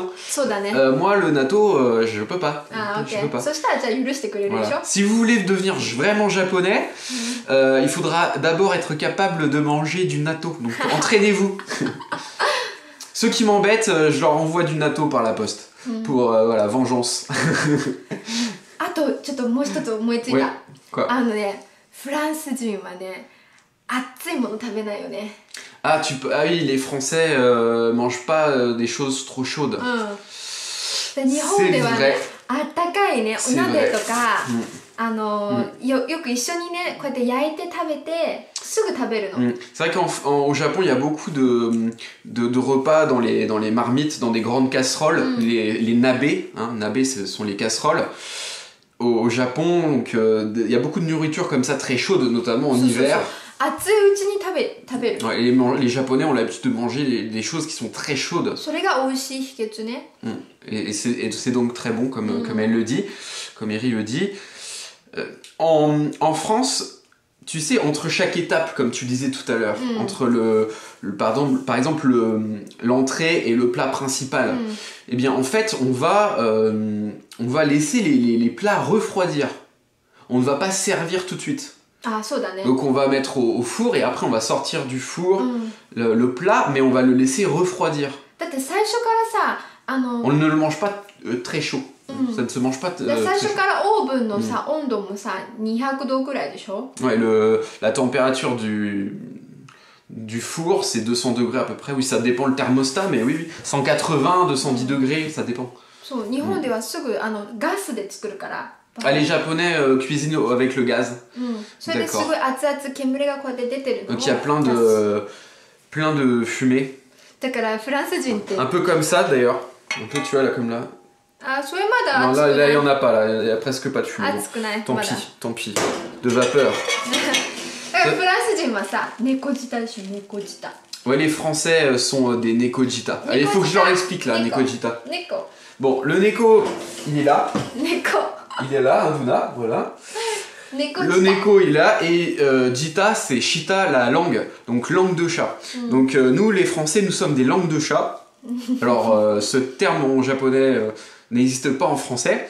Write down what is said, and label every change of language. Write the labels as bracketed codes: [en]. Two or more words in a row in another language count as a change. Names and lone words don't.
[fr] Moi le natto je peux pas. Je peux pas. Voilà. Si vous voulez devenir vraiment japonais, il faudra d'abord être capable de manger du natto. Donc entraînez-vous. Ceux qui m'embêtent, je leur envoie du natto par la poste. Pour voilà, vengeance. [ja] あとちょっともう一つ思いついた。フランス人はね、熱いもの食べないよね。 [fr] Ah oui, les Français mangent pas des choses trop chaudes. [ja] 日本ではね、あったかいね、お鍋とか、よく一緒にね、こうやって焼いて食べて、すぐ食べるの。 [fr] C'est vrai qu'au Japon, il y a beaucoup de repas dans les marmites, dans des grandes casseroles, les nabés. Hein, nabés, ce sont les casseroles. Au Japon, donc, il y a beaucoup de nourriture comme ça, très chaude, notamment en hiver. [ja] 熱いうちに食べる。 [fr] Ouais, les Japonais ont l'habitude de manger des choses qui sont très chaudes. [ja] それが美味しい秘訣ね。 [fr] Et c'est donc très bon, comme elle le dit, comme Eri le dit. En France, tu sais, entre chaque étape, comme tu disais tout à l'heure, entre par exemple l'entrée et le plat principal, eh bien en fait on va laisser les plats refroidir. On ne va pas servir tout de suite. Donc on va mettre au four et après on va sortir du four le plat, mais on va le laisser refroidir. On ne le mange pas très chaud. Ça ne se mange pas. [ja] 最初からオーブンのさ、温度もさ200度くらいでしょ。 [fr] Ouais, la température du four, c'est 200 degrés à peu près. Oui, ça dépend le thermostat, mais oui, 180, 210 degrés, ça dépend. [ja] そう、日本ではすぐガスで作るから。 [fr] Ah, les Japonais cuisinent avec le gaz. [ja] それですごい熱々煙がこうやって出てるの。 [fr] Donc il y a plein de fumée. [ja] だからフランス人って。 [fr] Un peu comme ça d'ailleurs. Un peu, tu vois, là, comme là. [ja] あ、それまだ [fr] Non, [ja] 熱くない。 [fr] là, il n'y en a pas, là. Il n'y a presque pas de fumée. [ja] 熱くない。 [fr] Tant [ja] まだ。 [fr] pis, tant pis. De vapeur. [ja] だからフランス人はさ、猫舌でしょ、猫舌。 [fr] Ouais, les Français sont des nekojita. Allez, il faut que je leur explique là, nekojita. [ja] 猫。 [fr] Bon, le neko, il est là. [ja] 猫。 [fr] Il est là, Duna, voilà. [ja] 猫 [fr] Le neko, il est là. Et jita, c'est shita, la langue. Donc, langue de chat. Donc, nous, les Français, nous sommes des langues de chat. Alors, ce terme en japonais n'existe pas en français.